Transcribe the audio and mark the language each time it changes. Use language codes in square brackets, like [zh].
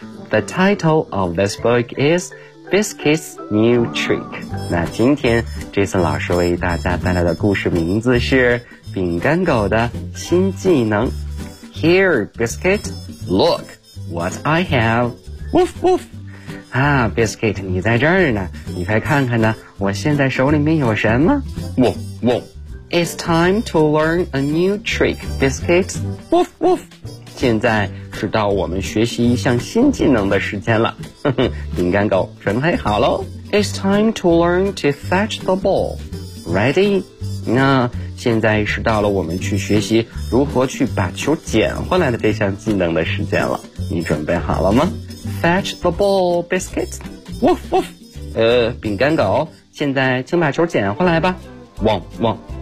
[en] The title of this book is Biscuit's New Trick. [zh] 那今天这次老师为大家带来的故事名字是饼干狗的新技能。 [en] Here, Biscuit, look what I have. Woof, woof. [zh] 啊 ,Biscuit, 你在这儿呢。你快看看呢，我现在手里面有什么？ [en] Woof, woof. It's time to learn a new trick, Biscuit. Woof, woof. [zh] 现在是到我们学习一项新技能的时间了。饼干狗准备好喽。 [en] It's time to learn to fetch the ball. Ready? [zh] 那现在是到了我们去学习如何去把球捡回来的这项技能的时间了。你准备好了吗？ [en] Fetch the ball, Biscuit. Woof, woof. [zh] 饼干狗，现在请把球捡回来吧。汪汪。